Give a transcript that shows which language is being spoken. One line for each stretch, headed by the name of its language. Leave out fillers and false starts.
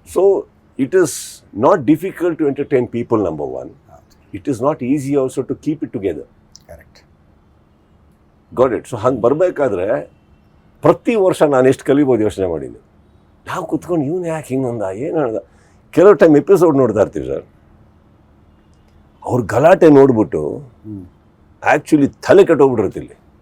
English: So it is not difficult to entertain people, number one. It is not easy also to keep it together. Correct. Got it? So
Kannada: ಹಂಗೆ ಬರಬೇಕಾದ್ರೆ ಪ್ರತಿ ವರ್ಷ ನಾನು ಎಷ್ಟು ಕಲಿಬೋದು ಯೋಚನೆ ಮಾಡಿದ್ದೆ. ನಾವು ಕುತ್ಕೊಂಡು ಇವನು ಯಾಕೆ ಹಿಂಗಂದ, ಏನು ಹೇಳ್ದ. ಕೆಲವು ಟೈಮ್ ಎಪಿಸೋಡ್ ನೋಡ್ತಾ ಇರ್ತೀವಿ ಸರ್, ಅವ್ರ ಗಲಾಟೆ ನೋಡ್ಬಿಟ್ಟು ಆ್ಯಕ್ಚುಲಿ ತಲೆ ಕೆಟ್ಟೋಗ್ಬಿಟ್ಟಿರ್ತಿಲ್ಲಿ.